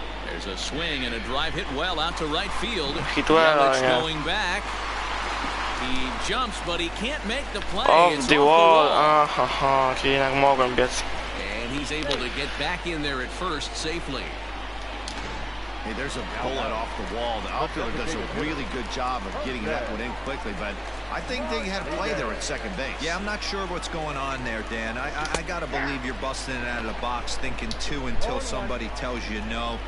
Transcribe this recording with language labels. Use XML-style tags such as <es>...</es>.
<en>There's a swing and a drive hit well out to right field. Hitless going back. He jumps, but he can't make the play. Off the wall.</en> <pl>Aha, czyli jednak mogłem biec.</pl> <en>And he's able to get back in there at first safely. Hey, there's a bullet off the wall. The outfielder does a really good job of getting that one in quickly, but I think they had a play there at second base. Yeah, I'm not sure what's going on there, Dan. I gotta believe you're busting it out of the box thinking two until somebody tells you no.</en>